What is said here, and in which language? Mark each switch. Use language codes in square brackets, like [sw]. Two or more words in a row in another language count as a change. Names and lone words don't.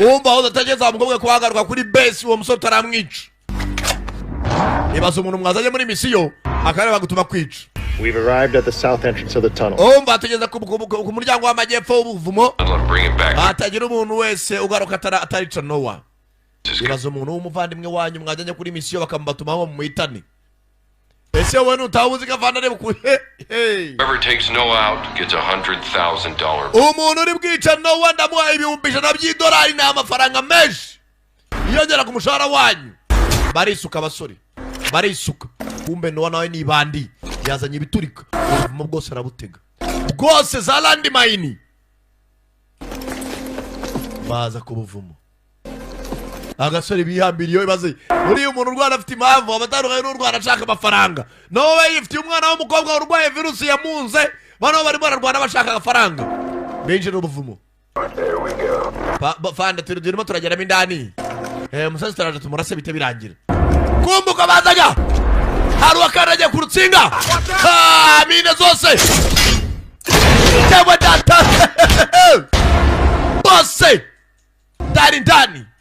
[rw] Umva aho datageza mugobwe kwagaruka kuri base uwo musore taramwica. Ibazo umuntu mwazanye muri misiyo akareba gutuma kwica. [en] We've arrived at the south entrance of the tunnel. [rw] Umva atageza ku muryango w'amajyepfo w'ubuvumo. Atagira umuntu wese ugaruka atarica Noah. Ibazo umuntu w'umuvandimwe wanyu mwajanye kuri misiyo bakambatuma mu muhitani. Ese wowe ntawuzi kavana bukuhe. [en] Whoever takes Noah out gets $100,000. [rw] Umuntu uri bwica Noah ndamuha $100,000 n'amafaranga menshi. Yongera ku mushahara wanyu. Barisuka basore. Barisuka. Kumbe Noah nawe ni bandi. Yazanye ibiturika. Mu bwose arabutega. Bwose za landmine. Baza kubuvumo. Agasore bihambiriyo ibaze. Muri umuntu urwana afite impamvu abatandukanye n'urwana ashaka amafaranga. Nowe yifite umwana w'umukobwa urwaye virusi yamunze. Bano bari bararwana bashaka amafaranga. Benje n'ubuvumo. [en] There we go. [rw] Fanda turimo turageramo indani. Musazi turaje tumurase bite birangira. Kumbuka bazaga. hari uwakandagiye ku rutsinga mine zose yewe data bose [sw] ndani ndani